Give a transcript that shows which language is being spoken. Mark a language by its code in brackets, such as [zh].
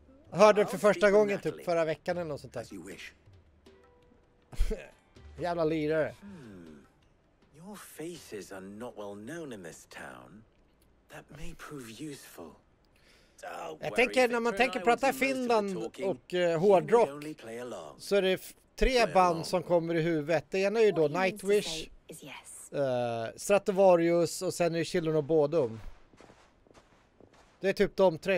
[sv] Hörde det för första gången typ förra veckan eller något sånt där. Jävla lirare. [en] Your faces are not well known in this town. That may prove useful. [sv] Jag tänker när man tänker prata Finland och hårdrock så är det 3 band som kommer i huvudet. Det ena är ju då Nightwish, Stratovarius och sen är det Children of Bodom. Det är typ de 3.